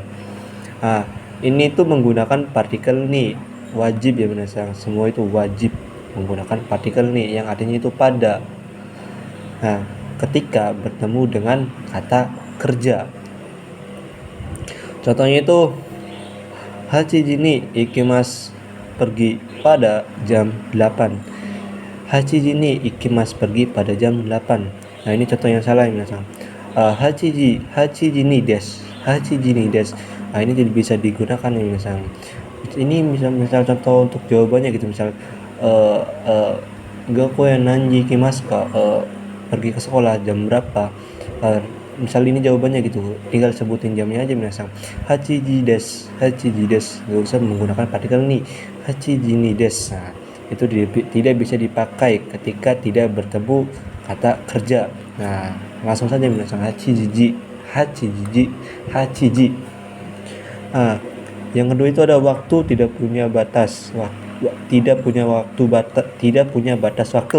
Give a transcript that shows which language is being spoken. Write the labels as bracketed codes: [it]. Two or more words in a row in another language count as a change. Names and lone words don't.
[id] Ini tuh menggunakan partikel ni, wajib ya minasan. Semua itu wajib menggunakan partikel ni yang artinya itu pada. Ketika bertemu dengan kata kerja. Contohnya itu [ja] 八時に行きます, [id] pergi pada jam 8. [ja] 八時に行きます, [id] pergi pada jam 8. Nah, ini contoh yang salah ya minasan. [ja] 八時にです. [id] Ini jadi bisa digunakan nih misal. Ini misal contoh untuk jawabannya gitu, misal [ja] 学校へ何時行きますか, [id] pergi ke sekolah jam berapa. Misal ini jawabannya gitu, tinggal sebutin jamnya aja misal. [ja] 八時です. [id] Gak usah menggunakan partikel ni. [ja] 八時にです. [id] Itu tidak bisa dipakai ketika tidak bertemu kata kerja. Langsung saja misal hachiji. Yang kedua itu ada waktu tidak punya batas. Tidak punya batas waktu.